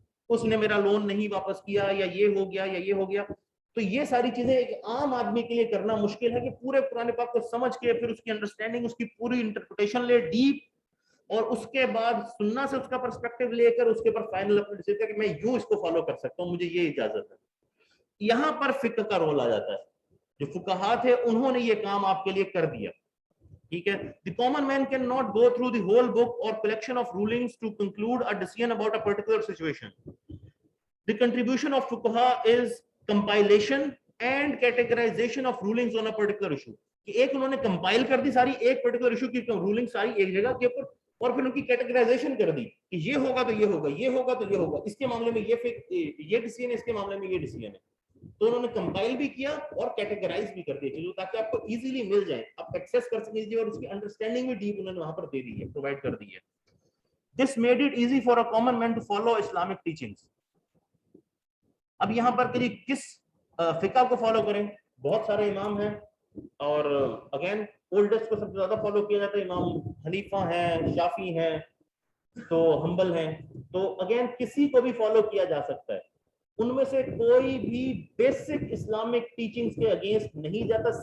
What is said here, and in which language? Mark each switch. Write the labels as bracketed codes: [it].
[ur] اس نے میرا لون نہیں واپس کیا, یا یہ ہو گیا, یا یہ ہو گیا. تو یہ ساری چیزیں ایک عام آدمی کے لیے کرنا مشکل ہے کہ پورے قرآن پاک کو سمجھ کے پھر اس کی انڈرسٹینڈنگ, اس کی پوری انٹرپریٹیشن لے ڈیپ, اور اس کے بعد سننا سے اس کا پرسپیکٹو لے کر اس کے اوپر فائنل اپنا ڈیسیژن کہ میں یوں اس کو فالو کر سکتا ہوں, مجھے یہ اجازت ہے. یہاں پر فقہ کا رول آ جاتا ہے. جو فقہاء تھے انہوں نے یہ کام آپ کے لیے کر دیا, ٹھیک ہے. [en] The common man cannot go through the whole book or collection of rulings to conclude a decision about a particular situation. The contribution of fuqaha is compilation [ur] and categorization of rulings on a particular issue, کہ ایک انہوں نے compile کر دی ساری ایک particular issue کی rolling ساری ایک جگہ کے اوپر, اور پھر ان کی کیٹیگرائزیشن کر دی کہ یہ ہوگا تو یہ ہوگا, یہ ہوگا تو یہ ہوگا, اس کے معاملے میں یہ ڈیسیژن ہے, اس کے معاملے میں یہ ڈیسیژن ہے. تو انہوں نے کمپائل بھی کیا اور کیٹیگرائز بھی کر دیا چیزوں, تاکہ آپ کو ایزیلی مل جائیں, آپ ایکسیس کر سکیں, اور اس کی انڈرسٹینڈنگ بھی ڈیپ انہوں نے وہاں پر دے دی ہے, پرووائڈ کر دی ہے. [en] This made it easy for a common man to follow Islamic teachings. [ur] اب یہاں پر کس فقہ کو فالو کریں؟ بہت سارے امام ہیں, اور اگین اولڈسٹ کو سب سے زیادہ فالو کیا جاتا ہے, امام حنیفہ ہیں, شافعی ہیں, تو حنبل ہیں. تو اگین کسی کو بھی فالو کیا جا سکتا ہے, ان میں سے کوئی بھی بیسک اسلامک ٹیچنگز کے اگینسٹ نہیں جاتا.